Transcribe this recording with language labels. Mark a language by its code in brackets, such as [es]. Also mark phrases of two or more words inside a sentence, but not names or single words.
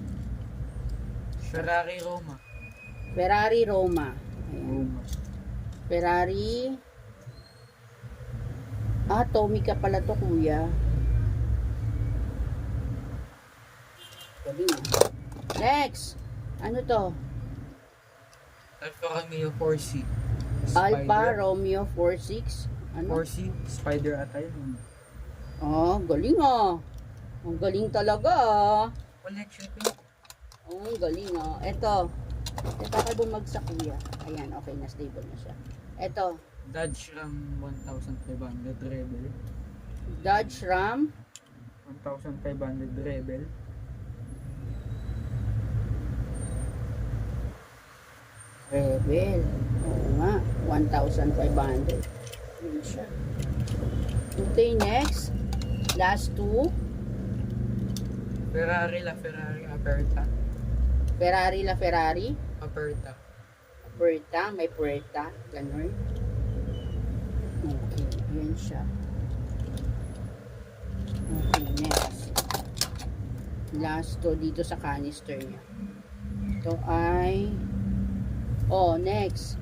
[tl] Ferrari Roma. Ferrari Roma. Ayan. Roma. Ferrari. Ah, Tomica pala to, kuya. Galing. Next. Ano to? Alfa Romeo 4C. Alfa Romeo 46. Ano? 4C. Spider ata yun. Oh, galing ah. Ang galing talaga ah. Collection ko. Oh, ang galing ah. Ito. Baka bumagsak, kuya. Ayan, okay na, stable na siya. Ito. Dodge Ram 1500 Rebel. Dodge Ram 1500 Rebel. Rebel. Oo nga, 1,500. Yun siya. [en] Okay, next. Last two. [tl] Ferrari Aperta. Ferrari la Ferrari. Aperta. Puerta, may puerta. Ganun. Okay, yun siya. [en] Okay, next. Last to [tl] dito sa canister niya. [en] Ito ay... Oh, next.